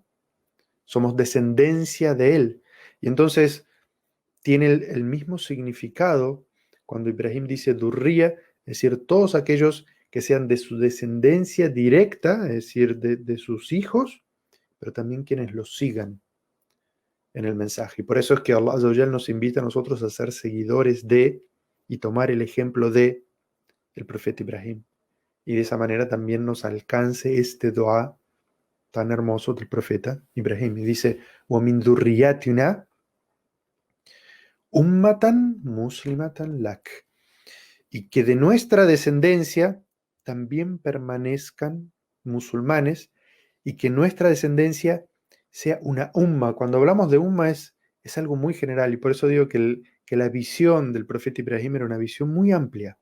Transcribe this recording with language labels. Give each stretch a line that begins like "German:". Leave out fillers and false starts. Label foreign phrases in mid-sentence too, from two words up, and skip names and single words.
Spanish: Somos descendencia de él. Y entonces tiene el mismo significado cuando Ibrahim dice durría, es decir, todos aquellos que sean de su descendencia directa, es decir, de sus hijos, pero también quienes los sigan en el mensaje. Y por eso es que Allah
Arabic: عز وجل
Spanish: nos invita a nosotros a ser seguidores de y tomar el ejemplo de el profeta Ibrahim. Y de esa manera también nos alcance este dua tan hermoso del profeta Ibrahim. Y dice,
Arabic: وَمِن ذُرِّيَّاتِنَا أمة مسلمة لك.
Spanish: Y que de nuestra descendencia también permanezcan musulmanes y que nuestra descendencia sea una umma. Cuando hablamos de umma es algo muy general y por eso digo que la visión del profeta Ibrahim era una visión muy amplia.